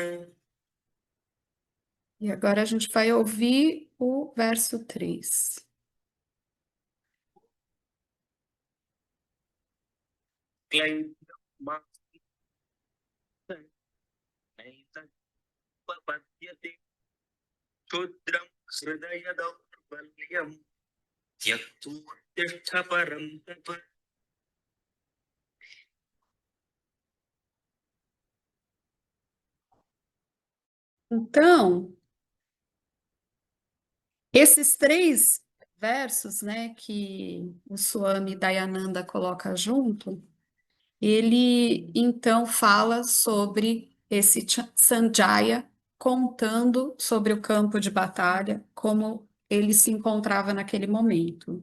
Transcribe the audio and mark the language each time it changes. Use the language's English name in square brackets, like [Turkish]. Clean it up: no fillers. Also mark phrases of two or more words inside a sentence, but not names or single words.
[Portuguese] E agora a gente vai ouvir o verso 3. [Sanskrit] क्लैब्यते क्षुद्रं हृदय दौर्बल्यम् त्यक्तुत्तिष्ठ परन्तप. [Portuguese] Então, esses três versos, né, que o Swami Dayananda coloca junto, ele então fala sobre esse Sanjaya contando sobre o campo de batalha, como ele se encontrava naquele momento.